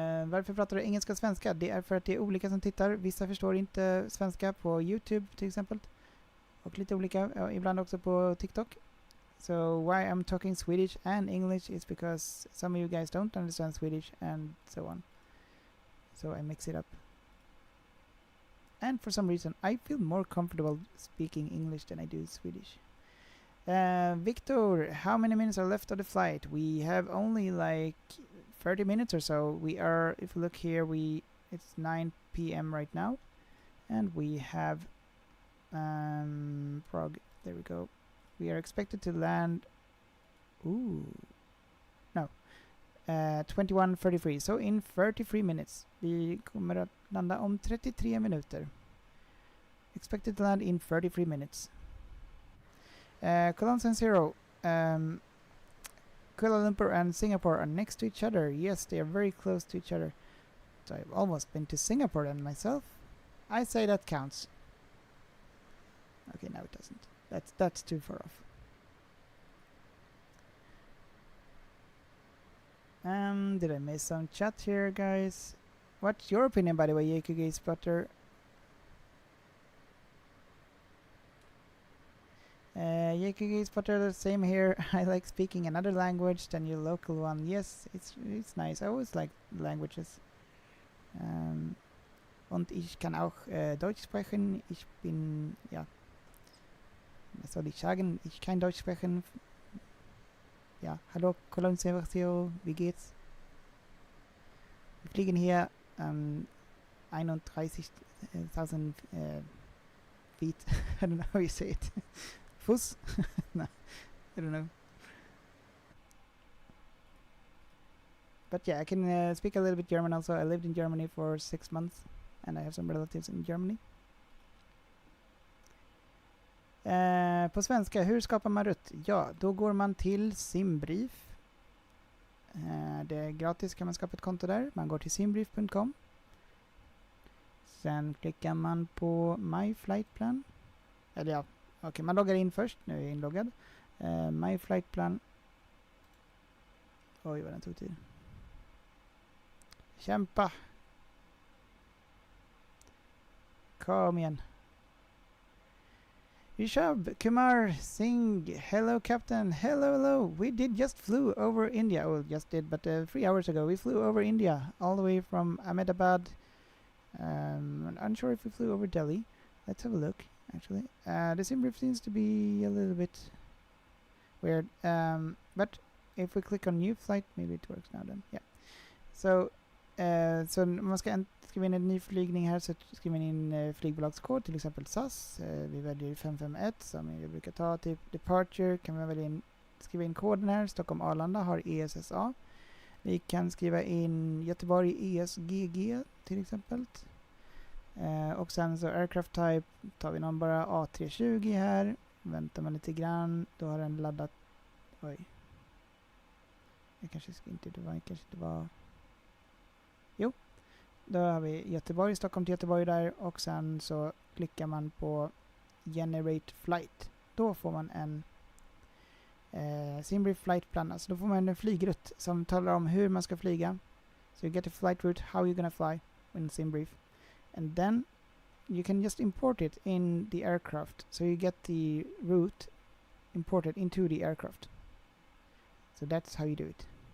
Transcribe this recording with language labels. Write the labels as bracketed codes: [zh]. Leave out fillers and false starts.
[sv] Varför pratar du engelska och svenska? Det är för att det är olika som tittar. Vissa förstår inte svenska på YouTube till exempel. Och lite olika, ibland också på TikTok. [en] So why I'm talking Swedish and English is because some of you guys don't understand Swedish and so on. So I mix it up. And for some reason I feel more comfortable speaking English than I do Swedish. Victor, how many minutes are left of the flight? We have only like 30 minutes or so. We are, if you look here, it's 9 p.m. right now, and we have Prague. There we go. We are expected to land. 21:33. So in 33 minutes. [sv] Vi kommer att landa om 33 minuter. [en] Expected to land in 33 minutes. Cologne and Zero. Kuala Lumpur and Singapore are next to each other. Yes, they are very close to each other. So I've almost been to Singapore then myself. I say that counts. Okay, no it doesn't. That's too far off. Did I miss some chat here, guys? What's your opinion, by the way, YKG Spotter? YKG Spotter, the same here. I like speaking another language than your local one. Yes, it's nice. I always like languages. [de] Und ich kann auch Deutsch sprechen. Ich bin, ja, was soll ich sagen? Ich kann Deutsch sprechen. Ja, hallo Cologne Servcio, wie geht's? Wir fliegen hier 31.000 feet. [en] I don't know how you say it. Fuß? No, I don't know. But yeah, I can speak a little bit German also. I lived in Germany for 6 months and I have some relatives in Germany. [sv] På svenska, hur skapar man rutt? Ja, då går man till Simbrief. Det är gratis, kan man skapa ett konto där. Man går till simbrief.com. Sen klickar man på My Flight Plan. Eller ja, okej, man loggar in först. Nu är jag inloggad. My Flight Plan. Oj, vad den tog tid. Kämpa! Kom igen. [en] Rishab, Kumar, Singh, hello captain, hello, we did just flew over India, well just did, but 3 hours ago we flew over India, all the way from Ahmedabad. I'm unsure if we flew over Delhi. Let's have a look, actually. The sim brief seems to be a little bit weird, but if we click on new flight, maybe it works now then, yeah. [sv] So, så man ska skriva in en ny flygning här, så skriver man in flygbolagskod, till exempel SAS. Vi väljer 551 som jag brukar ta, typ departure kan man välja skriva in koden här. Stockholm Arlanda har ESSA. Vi kan skriva in Göteborg ESGG till exempel. Och sen så aircraft type tar vi någon bara A320 här. Väntar man lite grann, då har den laddat. Oj. Jag kanske inte det var. Jo. Då har vi Göteborg, Stockholm till Göteborg där, och sen så klickar man på Generate Flight. Då får man en Simbrief Flight Plan. Alltså då får man en flygrutt som talar om hur man ska flyga. [en] So you get a flight route, how you're gonna fly in Simbrief. And then you can just import it in the aircraft. So you get the route imported into the aircraft. So that's how you do it.